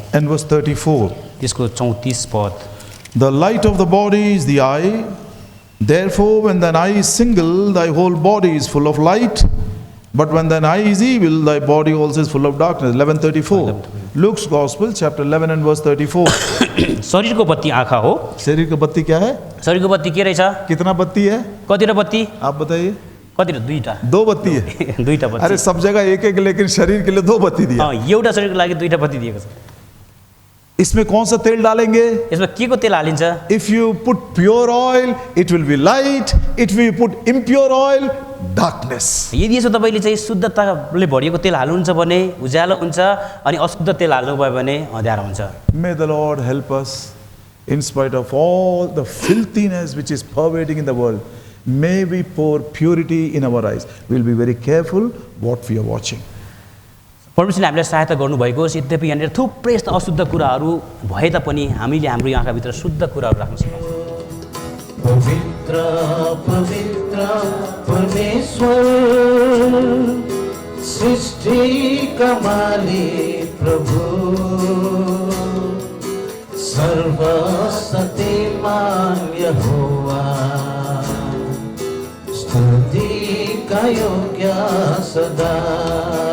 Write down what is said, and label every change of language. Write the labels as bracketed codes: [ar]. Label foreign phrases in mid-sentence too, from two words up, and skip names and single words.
[en] and verse 34. [ne] त्यसको 34 पद। [en] The light of the body is the eye. Therefore, when thine eye is single, thy whole body is full of light. But when thine eye is evil, thy body also is full of darkness. 11:34. Luke's Gospel, chapter 11 and verse 34. [ne] शरीरको बत्ती आँखा हो। [hi] शरीर का बत्ती क्या है? [ne] शरीरको बत्ती के रहेछ? [hi] कितना बत्ती है? [ne] कतिवटा बत्ती? [hi] आप बताइए। [ne] कतिवटा? दुईटा। [hi] दो बत्ती है। [ne] दुईटा बत्ती। [hi] अरे सब जगह एक एक, लेकिन शरीर के लिए दो बत्ती दिया। [ne] एउटा शरीरको लागि दुईटा बत्ती दिएको छ। [hi] इसमें कौन सा तेल डालेंगे? [ne] यसमा के को तेल हालिन्छ? [en] If you put pure oil, it will be light. If you put impure oil, darkness. [ne] यदि यसो तपाईले चाहिँ शुद्धताले भरिएको तेल हाल्नुहुन्छ भने उज्यालो हुन्छ अनि अशुद्ध तेल हाल्नुभयो भने अँध्यारो हुन्छ। [en] May the Lord help us in spite of all the filthiness which is pervading in the world. May we pour purity in our eyes. We'll be very careful what we are watching. [ne] परमेश्वरले हामीलाई सहायता गर्नुभएको होस्। यद्यपि यहाँनिर थुप्रै यस्ता अशुद्ध कुराहरू भए तापनि हामीले हाम्रो आँखाभित्र शुद्ध कुराहरू राख्न सक्छौँ। पवित्र पवित्र परमेश्वर सृष्टिका मालिक प्रभु सर्वशक्तिमान यहोवा स्तुतिका योग्य सदा